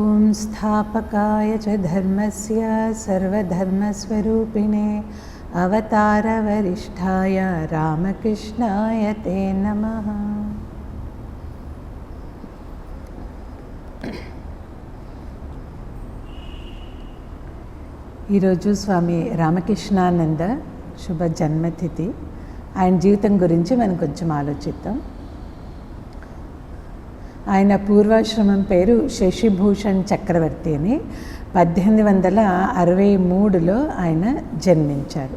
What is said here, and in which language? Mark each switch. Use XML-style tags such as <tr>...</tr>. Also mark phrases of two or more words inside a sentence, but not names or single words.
<sa>संस्थापकाय च धर्मस्य सर्वधर्मस्वरूपिणे अवतारवरिष्ठाय रामकृष्णाय ते नमः।</sa> <te>ఈరోజు స్వామి రామకృష్ణానంద శుభ జన్మతిథి. ఆయన జీవితం గురించి మనం కొంచెం ఆలోచిద్దాం. ఆయన పూర్వాశ్రమం పేరు శశిభూషణ్ చక్రవర్తి అని 1863లో ఆయన జన్మించారు.</te>